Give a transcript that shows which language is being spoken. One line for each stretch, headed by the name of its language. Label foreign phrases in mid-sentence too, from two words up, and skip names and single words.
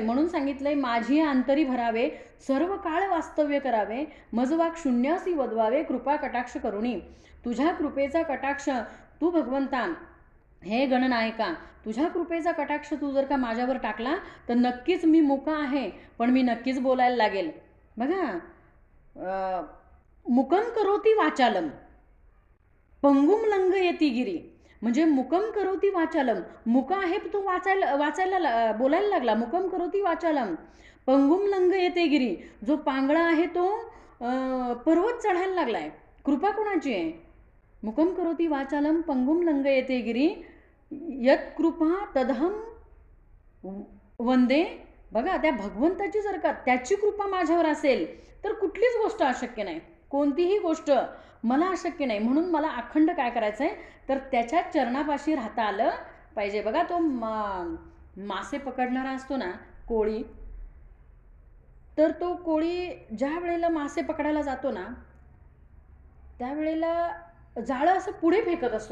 Marathi: म्हणून सांगितलंय माझी अंतरी भरावे सर्व काळ वास्तव्य करावे, मजवाक शून्यासी वदवावे कृपा कटाक्ष करुणी. तुझ्या कृपेचा कटाक्ष तू भगवंता हे गणनायका, तुझ्या कृपेचा कटाक्ष तू जर का माझ्यावर टाकला तर नक्कीच मी मुका आहे, पण मी नक्कीच बोलायला लागेल. बघा,
Sanskrit: मुकम करोती वाचालम पंगुम लंग येती गिरी. म्हणजे मुकम करोती वाचालम,
Marathi: मुका आहे तो वाचायला बोलायला लागला.
Sanskrit: मुकम करोती वाचालम पंगुम लंग येते गिरी.
Marathi: जो पांगळा आहे तो पर्वत चढायला लागलाय. कृपा कोणाची आहे?
Sanskrit: मुकम करोती वाचालम पंगुम लंग येते गिरी यत कृपा तदहम वंदे.
Marathi: बघा, त्या भगवंताची जर का त्याची कृपा माझ्यावर असेल तर कुठलीच गोष्ट अशक्य नाही, कोणतीही गोष्ट मला अशक्य नाही. म्हणून मला अखंड काय करायचं आहे तर त्याच्या चरणापाशी राहता आलं पाहिजे. बघा, तो मासे पकडणारा असतो ना कोळी, तर तो कोळी ज्या वेळेला मासे पकडायला जातो ना त्यावेळेला जाळं असं पुढे फेकत असतो.